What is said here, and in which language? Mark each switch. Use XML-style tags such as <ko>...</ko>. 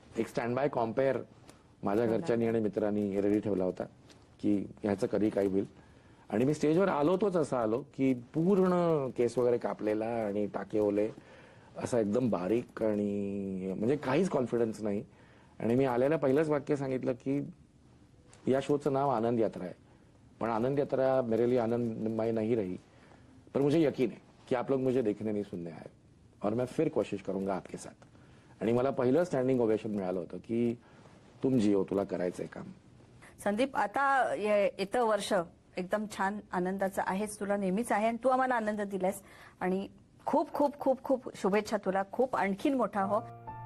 <mr>एक stand by कॉम्पेअर माझ्या घरच्यांनी आणि मित्रांनी रेडी ठेवला होता की ह्याचं कधी काय होईल. आणि मी स्टेजवर आलो तोच असा आलो की पूर्ण केस वगैरे कापलेला आणि टाके ओले, असा एकदम बारीक, आणि म्हणजे काहीच कॉन्फिडन्स नाही. आणि मी आलेलं पहिलंच वाक्य सांगितलं की या शोचं नाव आनंद यात्रा</mr> <hi>आहे, पण आनंद यात्रा मेरे लिए आनंदमय नहीं रही, पर मुझे यकीन है कि आप लोग मुझे देखने नहीं सुनने आए और मैं फिर कोशिश करूंगा आपके साथ.</hi> <mr>आणि मला पहिलं स्टँडिंग ओवेशन मिळालं होतं की</mr> <hi>तुम जिओ,</hi> <mr>तुला करायचंय काम. संदीप, आता येतं वर्ष एकदम छान आनंदाचं आहेच, तुला नेहमीच आहे आणि तू आम्हाला आनंद दिलास. आणि खूप खूप खूप खूप शुभेच्छा तुला. खूप आणखीन मोठा हो.</mr>